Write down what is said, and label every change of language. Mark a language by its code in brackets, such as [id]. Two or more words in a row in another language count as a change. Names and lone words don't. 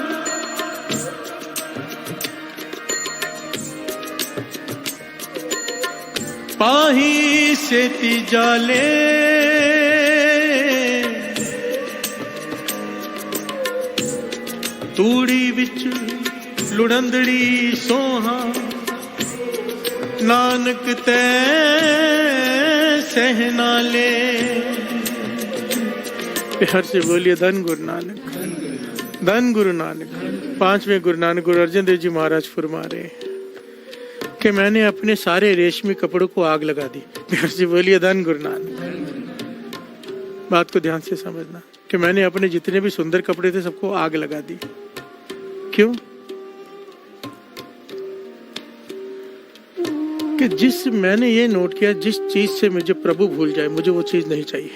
[pa] ਪਾਹੀ ਸੇਤੀ ਜਾਲੇ, ਤੂੜੀ ਵਿਚ ਲੁੜੰਦੜੀ ਸੋਹਾ, ਨਾਨਕ ਤੈ ਸਹਨਾਲੇ। [hi] प्यार से बोलिए धन गुरु नानक, धन गुरु नानक। पांचवें गुरु नानक गुरु अर्जन देव जी महाराज फरमा रहे कि मैंने अपने सारे रेशमी कपड़ों को आग लगा दी। प्यार से बोलिए धन गुरु नानक। बात को ध्यान से समझना कि मैंने अपने जितने भी सुंदर कपड़े थे सबको आग लगा दी। क्यों? कि मैंने ये नोट किया, जिस चीज से मुझे प्रभु भूल जाए मुझे वो चीज नहीं चाहिए।